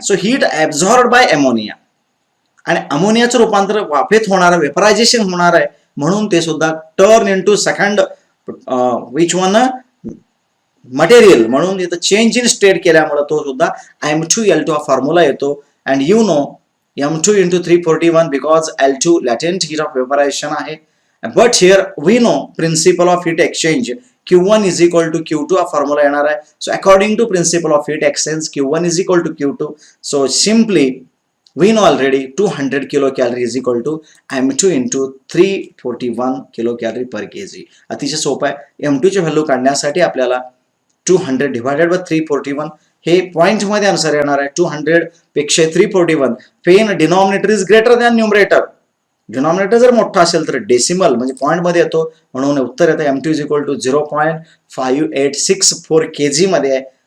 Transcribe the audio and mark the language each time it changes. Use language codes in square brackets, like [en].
[mr] So heat absorb bye ammonia. आणि अमोनियाचं रूपांतर वाफेत होणार आहे वेपरायझेशन होणार आहे म्हणून ते सुद्धा [en] turn into second which one material [mr] म्हणून इथं चेंज इन स्टेट केल्यामुळे तो सुद्धा M2L2 हा फॉर्म्युला येतो. [en] And you know M2 × 341 because L2 latent heat of vaporisation आहे. But here we know principle of heat exchange Q1 is equal to Q2 [mr] हा formula येणार आहे. [en] So according to principle of heat exchange Q1 is equal to Q2. So simply we know already 200 kilocalorie is equal to M2 × 341 kilocalorie per kg. [mr] अतिशय सोपं आहे. M2 ची value काढण्यासाठी आपल्याला 200 divided by 341 हे पॉइंट मध्ये आन्सर येणार आहे. [en] 200 पेक्षा 341 पेन denominator is greater than numerator. [mr] Denominator जर मोठा असेल तर डेसिमल म्हणजे पॉइंट मध्ये येतो म्हणून उत्तर येतं M2 is equal to 0.5864 kg मध्ये आहे.